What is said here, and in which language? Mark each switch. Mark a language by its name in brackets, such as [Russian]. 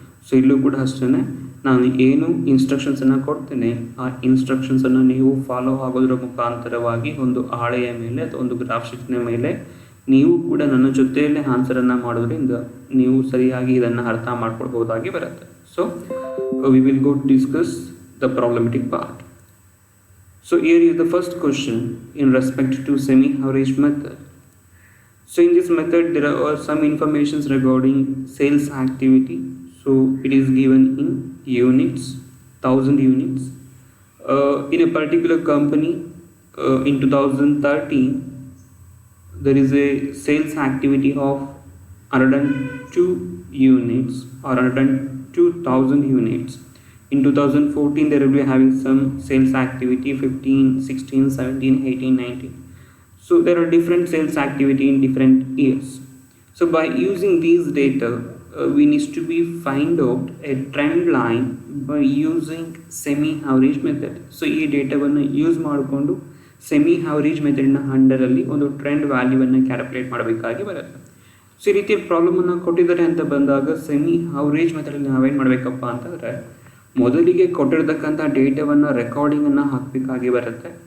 [Kannada] So ಇಲ್ಲೂ ಕೂಡ ಅಷ್ಟೇ, ನಾನು ಏನು ಇನ್ಸ್ಟ್ರಕ್ಷನ್ಸನ್ನು ಕೊಡ್ತೇನೆ ಆ ಇನ್ಸ್ಟ್ರಕ್ಷನ್ಸನ್ನು ನೀವು ಫಾಲೋ ಆಗೋದ್ರ ಮುಖಾಂತರವಾಗಿ ಒಂದು ಹಾಳೆಯ ಮೇಲೆ ಅಥವಾ ಒಂದು ಗ್ರಾಫ್ ಶೀಟ್ನ ಮೇಲೆ ನೀವು ಕೂಡ ನನ್ನ ಜೊತೆಯಲ್ಲೇ ಆನ್ಸರನ್ನು ಮಾಡೋದ್ರಿಂದ ನೀವು ಸರಿಯಾಗಿ ಇದನ್ನು ಅರ್ಥ ಮಾಡ್ಕೊಳ್ಬೋದಾಗಿ ಬರುತ್ತೆ. [English] So we will go to discuss the problematic part. So here is the first question in respect to semi average method. So in this method there are some informations regarding sales activity. So it is given in units, 1000 units. In a particular company in 2013 there is a sales activity of 102 units or 102,000 units. In 2014 they will be having some sales activity 15, 16, 17, 18, 19. So there are different sales activity in different years. So by using these data, we need to be find out a trend line by using semi-average method. [Kannada] So ಈ ಡೇಟಾವನ್ನು use ಮಾಡಿಕೊಂಡು semi average ಮೆಥಡ್ನ ಅಂಡರಲ್ಲಿ ಒಂದು trend ವ್ಯಾಲ್ಯೂವನ್ನು calculate ಮಾಡಬೇಕಾಗಿ ಬರುತ್ತೆ. So ಈ ರೀತಿಯ ಪ್ರಾಬ್ಲಮನ್ನು ಕೊಟ್ಟಿದ್ದಾರೆ ಅಂತ ಬಂದಾಗ ಸೆಮಿ ಅವರೇಜ್ ಮೆಥಡಲ್ಲಿ ನಾವೇನು ಮಾಡಬೇಕಪ್ಪ ಅಂತಂದರೆ, ಮೊದಲಿಗೆ ಕೊಟ್ಟಿರ್ತಕ್ಕಂಥ ಡೇಟಾವನ್ನು ರೆಕಾರ್ಡಿಂಗನ್ನು ಹಾಕಬೇಕಾಗಿ ಬರುತ್ತೆ.